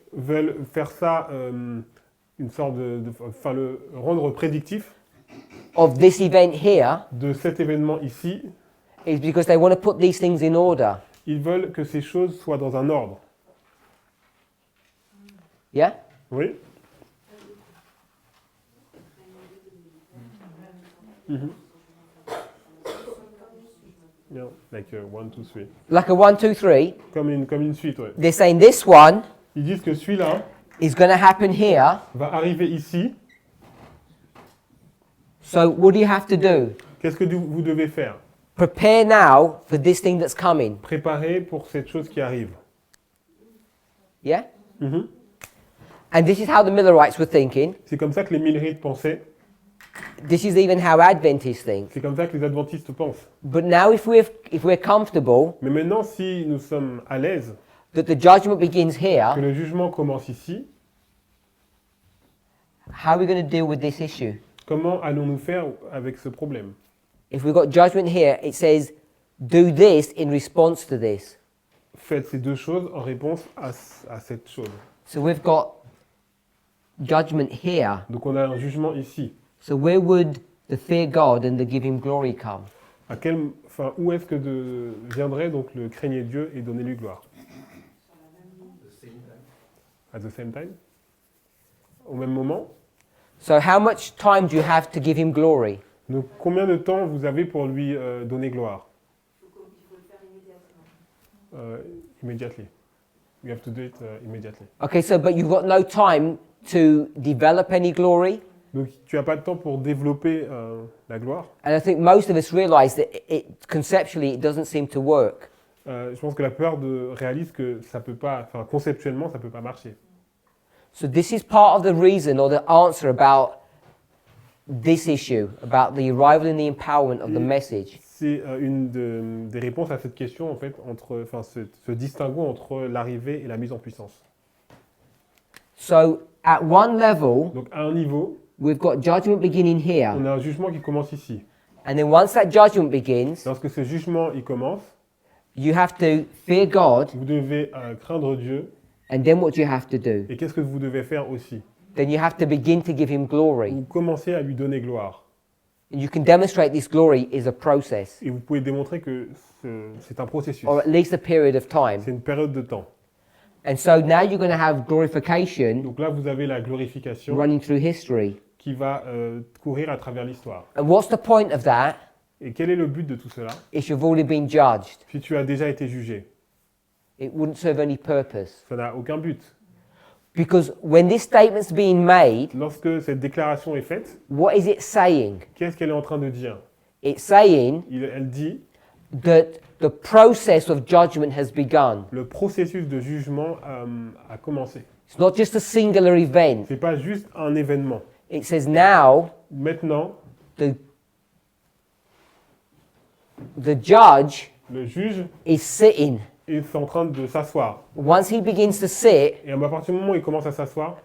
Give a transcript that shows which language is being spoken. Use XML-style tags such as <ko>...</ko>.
<fr>veulent faire ça, une sorte enfin le rendre prédictif</fr> <en>of this event here</en> <fr>de cet événement ici,</fr> <en>is because they want to put these things in order.</en> <fr>ils veulent que ces choses soient dans un ordre.</fr> <en>Yeah?</en> <fr>Oui. Mhm.</fr> <en>Yeah, like 1, 2, 3. Like a 1, 2, 3.</en> <fr>Comme une suite, ouais.</fr> <en>They're saying this one</en> <fr>Ils disent que celui-là</fr> <en>is going to happen here.</en> <fr>va arriver ici.</fr> <en>So what do you have to do?</en> <fr>Qu'est-ce que vous devez faire?</fr> <en>Prepare now for this thing that's coming.</en> <fr>Préparer pour cette chose qui arrive.</fr> <en>Yeah? Mhm. And this is how the Millerites were thinking.</en> <fr>C'est comme ça que les Millerites pensaient.</fr> <en>This is even how Adventists think.</en> <fr>C'est comme ça que les Adventistes pensent.</fr> <en>But now if we're comfortable</en> <fr>Mais maintenant, si nous sommes à l'aise</fr> <en>that the judgment begins</en> <fr>que</fr> <en>here,</en> <fr>le jugement commence ici,</fr> <en>how are we going to deal with this issue?</en> <fr>comment allons-nous faire avec ce problème?</fr> <en>If we've got judgment here, it says, do this in response to this.</en> <fr>Faites ces deux choses en réponse à cette chose.</fr> <en>So we've got judgment here.</en> <fr>Donc on a un jugement ici.</fr> <en>So where would the fear God and the give him glory come?</en> <fr>Où est-ce que viendrait donc le craigner Dieu et donner lui gloire?</fr> <en>At the same time?</en> <fr>Au même moment?</fr> <en>So how much time do you have to give him glory?</en> <fr>Donc combien de temps vous avez pour lui donner gloire? Il faut le faire immédiatement.</fr> <en>Immediately. You have to do it immediately. Okay, so but you've got no time to develop any glory.</en> <fr>Donc tu n'as pas de temps pour développer la gloire.</fr> <en>And I think most of us realize that conceptually it doesn't seem to work.</en> <fr>Je pense que la peur réalise que ça peut pas, conceptuellement, ça peut pas marcher.</fr> <en>So this is part of the reason or the answer about this issue, about the arrival and the empowerment of the message.</en> <fr>C'est une des réponses à cette question, en fait, ce distinguo entre l'arrivée et la mise en puissance.</fr> <en>So at one level,</en> <fr>Donc à un niveau,</fr> <en>we've got judgment beginning here.</en> <fr>on a un jugement qui commence ici.</fr> <en>And then once that judgment begins,</en> <fr>Lorsque ce jugement il commence,</fr> <en>you have to fear God</en> <fr>vous devez craindre Dieu</fr> <en>And then what do you have to do?</en> <fr>Et qu'est-ce que vous devez faire aussi?</fr> <en>Then you have to begin to give him glory.</en> <fr>Vous commencez à lui donner gloire.</fr> <en>And you can demonstrate this glory is a process,</en> <fr>Et vous pouvez démontrer que c'est un processus.</fr> <en>or at least a period of time.</en> <fr>C'est une période de temps.</fr> <en>And so now you're going to have glorification</en> <fr>Donc là, vous avez la glorification</fr> <en>running through history.</en> <fr>qui va courir à travers l'histoire.</fr> <en>And what's the point of that?</en> <fr>Et quel est le but de tout cela?</fr> <en>If you've already been judged,</en> <fr>Si tu as déjà été jugé,</fr> <en>it wouldn't serve any purpose.</en> <fr>ça n'a aucun but.</fr> <en>Because when this statement's being made,</en> <fr>Lorsque cette déclaration est faite,</fr> <en>what is it saying?</en> <fr>qu'est-ce qu'elle est en train de dire?</fr> <en>It's saying</en> <fr>Elle dit,</fr> <en>that the process of judgment has begun.</en> <fr>le processus de jugement a commencé.</fr> <en>It's not just a singular event.</en> <fr>Ce n'est pas juste un événement.</fr> <en>It says now</en> <fr>Maintenant,</fr> <en>the judge</en> <fr>le juge</fr> <en>is sitting.</en> <fr>est en train de s'asseoir.</fr> <en>Once he begins to sit,</en> <fr>Et à partir du moment où il commence à s'asseoir,</fr>